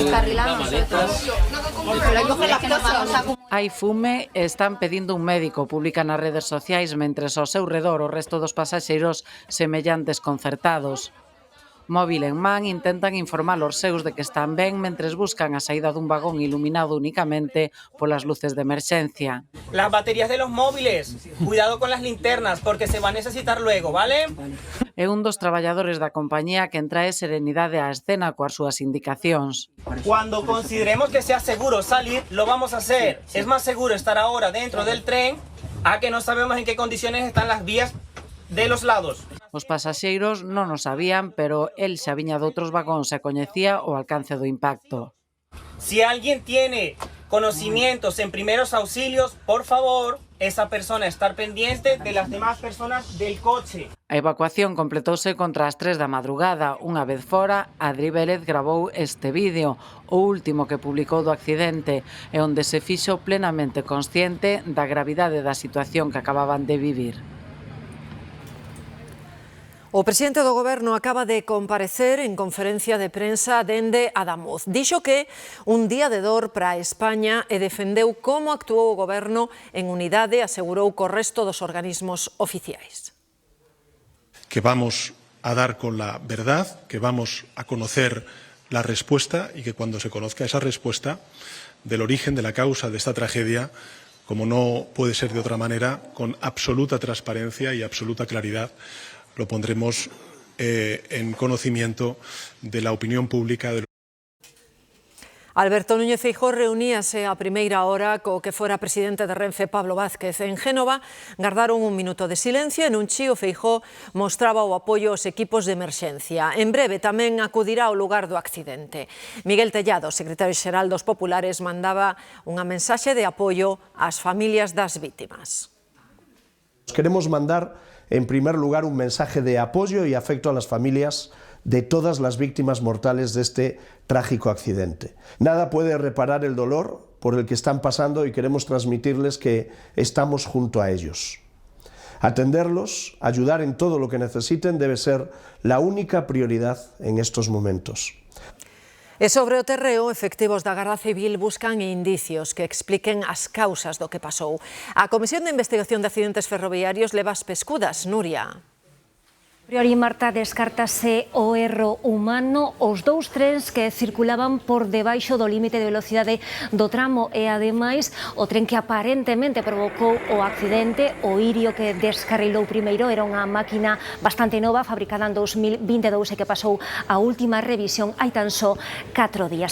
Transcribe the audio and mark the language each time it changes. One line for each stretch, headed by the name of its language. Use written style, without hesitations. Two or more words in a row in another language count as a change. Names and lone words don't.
Galician: Hai fume e están pedindo un médico, publican nas redes sociais, mentres ao seu redor o resto dos pasaxeiros semellan desconcertados. Móvil en man, intentan informar os seus de que están ben mentres buscan a saída dun vagón iluminado únicamente polas luces de emerxencia.
Spanish: Las baterías de los móviles, cuidado con las linternas porque se va a necesitar luego, ¿vale?
Galician: É un dos traballadores da compañía que trae serenidade á escena coas súas indicacións.
Spanish: Cuando consideremos que sea seguro salir, lo vamos a hacer. Es más seguro estar ahora dentro del tren a que no sabemos en qué condiciones están las vías de los lados.
Galician: Os pasaxeiros non o sabían, pero el xa viña de outros vagóns e coñecía o alcance do impacto.
Spanish: Si alguien tiene conocimientos en primeros auxilios, por favor, esa persona estar pendiente de las demás personas del coche.
Galician: A evacuación completouse contra as 3 da madrugada. Unha vez fora, Adri Vélez gravou este vídeo, o último que publicou do accidente, e onde se fixo plenamente consciente da gravidade da situación que acababan de vivir. O presidente do Goberno acaba de comparecer en conferencia de prensa dende Adamuz. Dixo que un día de dor para España e defendeu como actuou o Goberno en unidade, asegurou co resto dos organismos oficiais.
Spanish: Que vamos a dar con la verdad, que vamos a conocer la respuesta y que cuando se conozca esa respuesta del origen, de la causa de esta tragedia, como no puede ser de otra manera, con absoluta transparencia y absoluta claridad, lo pondremos en conocimiento de la opinión pública.
Galician: Alberto Núñez Feijóo reuníase a primeira hora co que fora presidente de Renfe, Pablo Vázquez. En Génova gardaron un minuto de silencio e nun chío Feijóo mostraba o apoio aos equipos de emerxencia. En breve tamén acudirá ao lugar do accidente. Miguel Tellado, secretario xeral dos Populares, mandaba unha mensaxe de apoio ás familias das vítimas.
Spanish: Queremos mandar en primer lugar un mensaje de apoyo y afecto a las familias de todas las víctimas mortales de este trágico accidente. Nada puede reparar el dolor por el que están pasando y queremos transmitirles que estamos junto a ellos. Atenderlos, ayudar en todo lo que necesiten debe ser la única prioridad en estos momentos.
Galician: E sobre o terreo, efectivos da Garda Civil buscan indicios que expliquen as causas do que pasou. A Comisión de Investigación de Accidentes Ferroviarios leva as pescudas, Nuria. Priori, Marta, descártase o erro humano. Os dous trens que circulaban por debaixo do límite de velocidade do tramo e, ademais, o tren que aparentemente provocou o accidente, o Irio que descarrilou primeiro, era unha máquina bastante nova, fabricada en 2022 e que pasou a última revisión hai tan só 4 días.